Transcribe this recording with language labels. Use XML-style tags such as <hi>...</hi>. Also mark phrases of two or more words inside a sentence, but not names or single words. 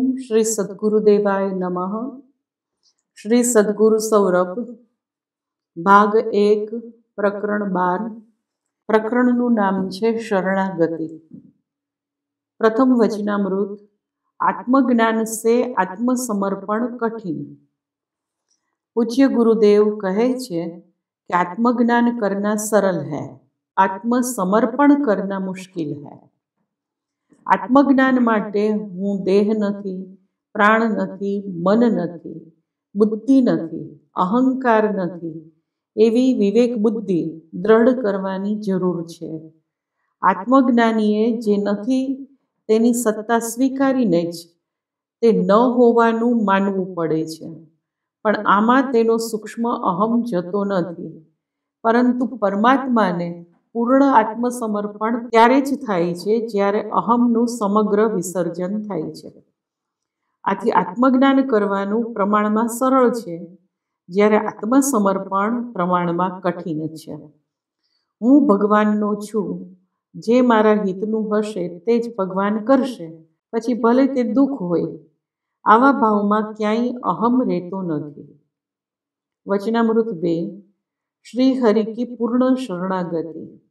<sa>श्री सद्गुरुदेवाय नमः।</sa> <gu>શ્રી સદ્ગુરુ સૌરભ ભાગ 1 પ્રકરણ 12। प्रकरणનું નામ છે શરણાગતિ। પ્રથમ વચનામૃત।</gu> <hi>आत्मज्ञान से आत्मसमर्पण कठिन।</hi> <gu>પૂજ્ય ગુરુદેવ કહે છે</gu> <hi>कि आत्मज्ञान करना सरल है, आत्मसमर्पण करना मुश्किल है।</hi> <gu>આત્મજ્ઞાન માટે હું દેહ નથી, પ્રાણ નથી, મન નથી, બુદ્ધિ નથી, અહંકાર નથી એવી વિવેક બુદ્ધિ દૃઢ કરવાની જરૂર છે। આત્મજ્ઞાનીએ જે નથી તેની સત્તા સ્વીકારીને જ તે ન હોવાનું માનવું પડે છે। પણ આમાં તેનો સૂક્ષ્મ અહમ જતો નથી, પરંતુ પરમાત્માને પૂર્ણ આત્મસમર્પણ ત્યારે જ થાય છે જ્યારે અહમનું સમગ્ર વિસર્જન થાય છે। આથી આત્મજ્ઞાન કરવાનું પ્રમાણમાં સરળ છે, જ્યારે આત્મસમર્પણ પ્રમાણમાં કઠિન છે। હું ભગવાનનો છું, જે મારા હિતનું હશે તે જ ભગવાન કરશે, પછી ભલે તે દુખ હોય। આવા ભાવમાં ક્યાંય અહમ રહેતો નથી। वचनामृत 2।</gu> <hi>श्री हरि की पूर्ण शरणागति।</hi>